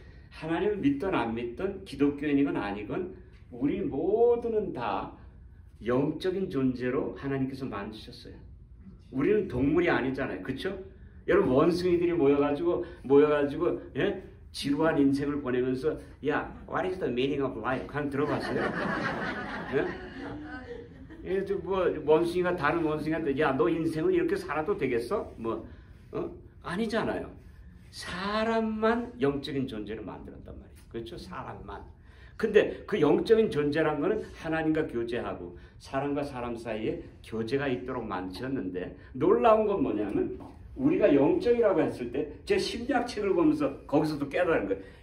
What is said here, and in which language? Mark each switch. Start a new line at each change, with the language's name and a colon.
Korean: 하나님을 믿든 안 믿든 기독교인이건 아니건 우리 모두는 다 영적인 존재로 하나님께서 만드셨어요. 우리는 동물이 아니잖아요. 그렇죠? 여러분 원숭이들이 모여가지고 예? 지루한 인생을 보내면서 야,
English: what is the meaning of life?
Korean: 한 들어봤어요? 예? 뭐 원숭이가 다른 원숭이한테 야, 너 인생은 이렇게 살아도 되겠어? 아니잖아요. 사람만 영적인 존재를 만들었단 말이에요. 그렇죠? 사람만. 근데 그 영적인 존재란 거는 하나님과 교제하고 사람과 사람 사이에 교제가 있도록 만드셨는데 놀라운 건 뭐냐면 우리가 영적이라고 했을 때 제 심리학책을 보면서 거기서도 깨달은 거예요.